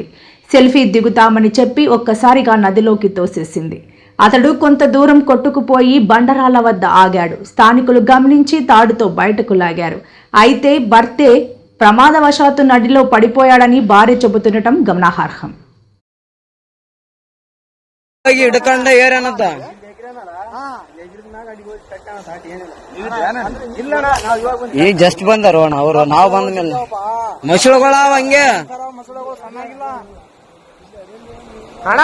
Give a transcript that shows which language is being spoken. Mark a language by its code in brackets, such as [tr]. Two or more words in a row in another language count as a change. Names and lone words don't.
[te] సెల్ఫీ దిగుతామని చెప్పి ఒక్కసారిగా నదిలోకి తోసేసింది. అతడు కొంత దూరం కొట్టుకుపోయి బండరాల వద్ద ఆగాడు. స్థానికులు గమనించి తాడుతో బయటకు లాగారు. అయితే భర్తే ప్రమాదవశాత్తు నదిలో పడిపోయాడని భార్య చెబుతుండటం గమనార్హం. [kn] ಈಗ ಜಸ್ಟ್ ಬಂದಾರ ಅವರು, ನಾವು ಬಂದ ಮೇಲೆ ಮಸಳುಗಳ ಹಂಗೆ ಅಣ್ಣ.